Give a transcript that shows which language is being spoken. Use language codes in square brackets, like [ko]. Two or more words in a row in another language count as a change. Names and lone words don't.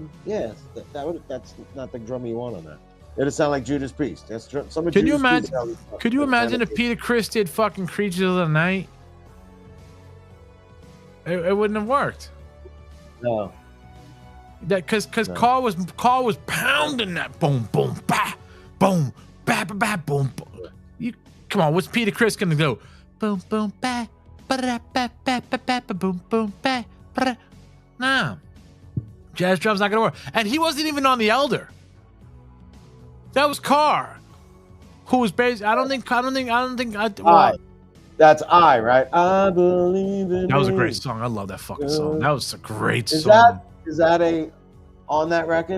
[en] Yeah, that's not the drummer you want on that. It'd sound like Judas Priest. Could you imagine if Peter Criss did fucking Creatures of the Night? It wouldn't have worked. No. That because Carl was pounding that boom boom ba boom ba ba ba boom. You come on, what's Peter Criss gonna do? Boom boom ba ba ba ba ba ba ba boom boom ba ba. Nah, jazz drum's not gonna work. And he wasn't even on the Elder. That was Carr, who was based. I don't think. That's right? I believe in. That was a great song. I love that fucking song. That was a great song. Is that on that record?